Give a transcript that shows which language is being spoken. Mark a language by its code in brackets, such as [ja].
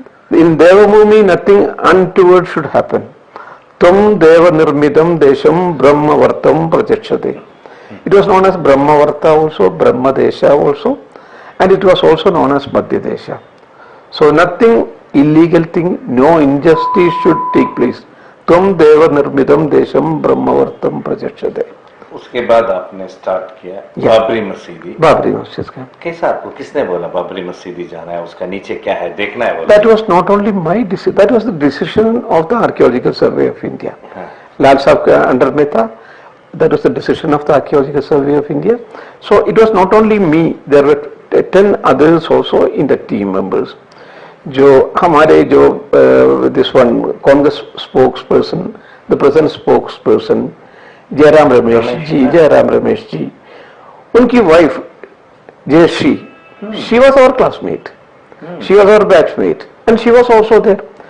[en] In Devabhumi, nothing untoward should happen. [sa] Tum Deva Nirmidam Desham Brahmavartam Prachakshate. [en] It was known as Brahmavarta also, Brahma Desha also, and it was also known as Madhya Desha. So nothing illegal thing, no injustice should take place. [sa] Tum Deva Nirmidam Desham Brahmavartam Prachakshate. [hi] उसके बाद आपने start किया बाबरी मस्जिद। बाबरी मस्जिद का कैसा, आपको किसने बोला बाबरी मस्जिद जाना है, उसका नीचे क्या है देखना है? [en] That was not only my decision, that was the decision of the Archaeological Survey of India. [hi] लाल साहब के अंडर में था, [en] that was the decision of the Archaeological Survey of India. So it was not only me, there were 10 others also in the team members. [hi] जो हमारे जो [en] this one Congress spokesperson, the present spokesperson Jairam Ramesh ji, [hi] उनकी wife [en] Jayashree, she was our classmate, she was our batchmate, and she was also there.